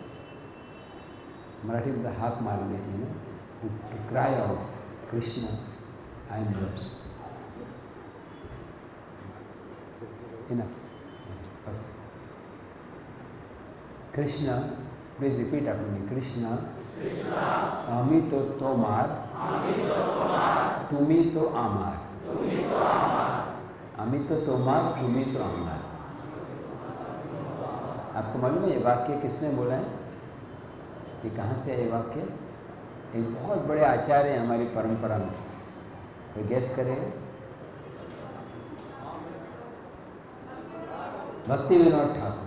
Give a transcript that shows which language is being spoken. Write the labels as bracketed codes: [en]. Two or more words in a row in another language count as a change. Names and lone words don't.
[hi] मराठी में हाथ मार रहे हैं, [en] To cry out कृष्ण I am yours। इनफ। कृष्ण, Please repeat after me. [bn] कृष्ण আমি তো তোমার, তুমি তো আমার, আমি তো তোমাर, তুমি तो আমার। [hi] आपको मालूम है ये वाक्य किसने बोला है? ये कहाँ से है ये वाक्य? एक बहुत बड़े आचार्य हैं हमारी परंपरा में, कोई गैस करेगा? भक्ति विनोद ठाकुर।